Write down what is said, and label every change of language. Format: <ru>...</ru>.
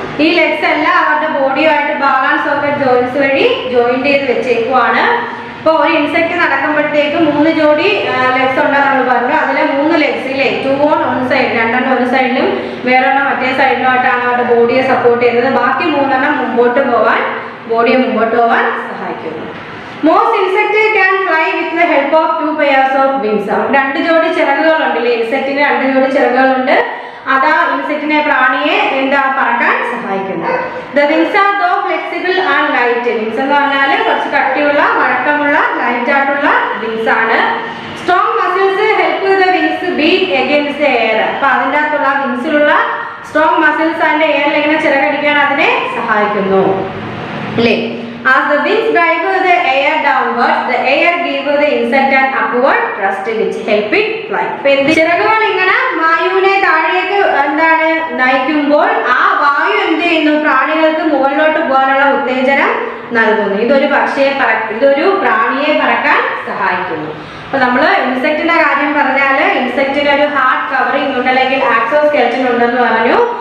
<ml>ഈ ലെഗ്സ് എല്ലാം അവരുടെ ബോഡിയുമായിട്ട് ബോൾ ആൻഡ് സോക്കറ്റ് ജോയിന്റ്സ് വഴി ജോയിന്റ് ചെയ്ത് വെച്ചേക്കുവാണ്. ഇപ്പോൾ ഒരു ഇൻസെക്ട് നടക്കുമ്പോഴത്തേക്ക് 3 ജോഡി ലെഗ്സ് ഉണ്ടെന്ന് നമ്മൾ പറഞ്ഞു. അതിലെ 3 ലെഗ്സ് ഇല്ലേ?</ml> <en>2 on one side,</en> <ml>2 എണ്ണം ഒരു സൈഡിലും വേറൊരെണ്ണം മറ്റേ സൈഡിലോട്ടാണ് അവരുടെ ബോഡിയെ സപ്പോർട്ട് ചെയ്യുന്നത്. ബാക്കി 3 എണ്ണം ബോഡിയെ മുമ്പോട്ട് പോകാൻ സഹായിക്കുന്നു.</ml> <en>Most insects can fly with the help of 2 pairs of wings.</en> <ml>2 ജോഡി ചിറകുകളുണ്ട് ഇല്ലേ? ഇൻസെക്റ്റിന് 2 ജോഡി ചിറകുകളുണ്ട്. അത് ഇൻസെക്റ്റിനെ പ്രാണിയെ എന്താ പറക്കാൻ സഹായിക്കുന്നു.</ml> <en>The wings are though flexible and light.</en> <ml>Wings എന്ന് പറഞ്ഞാൽ കുറച്ച് കട്ടിയുള്ള വഴക്കമുള്ള ലൈറ്റ് ആയിട്ടുള്ള വിങ്സ് ആണ്.</ml> <en>Strong muscles help the wings beat against the air.</en> <ml>അപ്പോൾ അതിൻ്റെ അകത്തുള്ള വിങ്സിലുള്ള സ്ട്രോങ് മസിൽസ് അതിൻ്റെ എയറിൽ എങ്ങനെ ചിറകടിക്കാൻ അതിനെ സഹായിക്കുന്നു അല്ലേ.</ml> <en>As the wings drive the air downwards, the air gives the insect an upward thrust which help it fly.</en> <ml>ചിറകുകൾ ഇങ്ങനെ വായുവിനെ താഴേക്ക് എന്താണ് നയിക്കുമ്പോൾ ആ വായു എന്ത് ചെയ്യുന്നു, പ്രാണികൾക്ക് മുകളിലോട്ട് പോകാനുള്ള ഉത്തേജനം നൽകുന്നു. ഇതൊരു പ്രാണിയെ പറക്കാൻ സഹായിക്കുന്നു. അപ്പൊ നമ്മൾ ഇൻസെക്റ്റിന്റെ കാര്യം പറഞ്ഞാൽ ഇൻസെക്റ്റിന് ഒരു ഹാർഡ് കവറിംഗ് ഉണ്ട്, അല്ലെങ്കിൽ ആക്സോസ്കെലറ്റൻ ഉണ്ടെന്ന് പറഞ്ഞു.</ml>